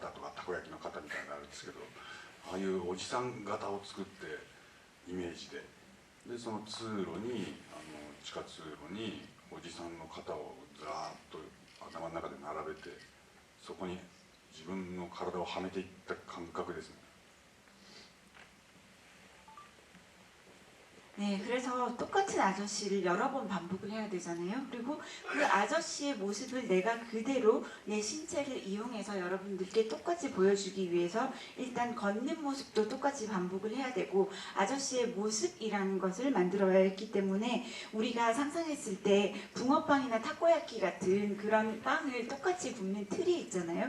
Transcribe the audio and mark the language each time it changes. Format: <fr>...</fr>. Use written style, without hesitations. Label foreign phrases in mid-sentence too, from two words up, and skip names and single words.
<ja>とかたこ焼きの型みたいなのがあるんですけど、ああいうおじさん型を作ってイメージで、その通路に地下通路におじさんの型をずらーっと頭の中で並べて、そこに自分の体をはめていった感覚ですね。</ja> <ko>네, 그래서 똑같은 아저씨를 여러 번 반복을 해야 되잖아요. 그리고 그 아저씨의 모습을 내가 그대로 내 신체를 이용해서 여러분들께 똑같이 보여주기 위해서 일단 걷는 모습도 똑같이 반복을 해야 되고, 아저씨의 모습이라는 것을 만들어야 했기 때문에 우리가 상상했을 때 붕어빵이나 타코야키 같은 그런 빵을 똑같이 굽는 틀이 있잖아요.</ko>